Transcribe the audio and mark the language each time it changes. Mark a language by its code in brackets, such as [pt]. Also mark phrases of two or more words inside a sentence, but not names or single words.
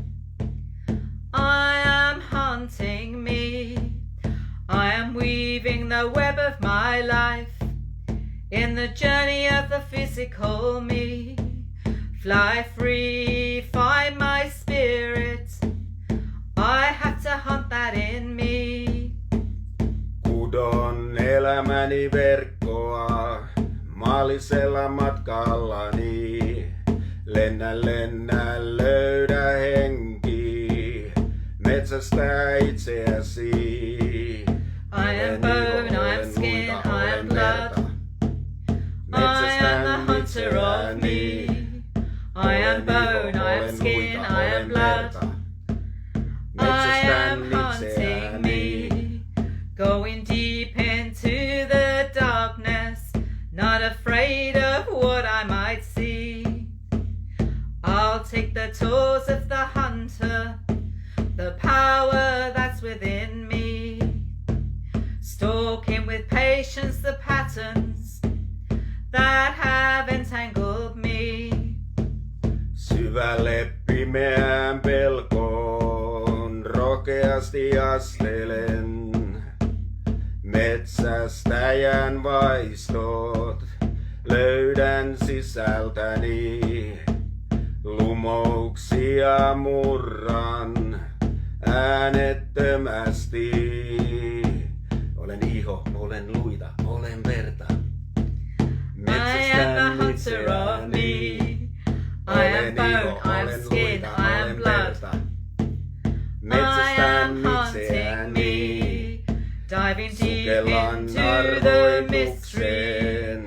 [en] I am hunting me. I am weaving the web of my life in the journey of the physical me. Fly free, find my spirit. I have to to hunt that in me. [fi] Kudon elämäni verkkoa maallisella matkallani. Lennä, lennä, löydä henki, metsästä itseäsi. [en] I am bone, I am skin, I am blood. I am the hunter of me. I am bone, I am skin, I am blood. I am hunting me. Going deep into the darkness, not afraid of what I might see. I'll take the tools of the hunter, the power that's within me. Stalking with patience the patterns that have entangled me. [fi] Syvälle pimeään pelkoon rohkeasti astelen. Metsästäjän vaistot löydän sisältäni. Lumouksia murran äänettömästi. Olen iho, olen luita, olen verta. [en] I am the hunter of me. I am bone, I am skin, I am blood. I am hunting me. Diving deep into the mystery.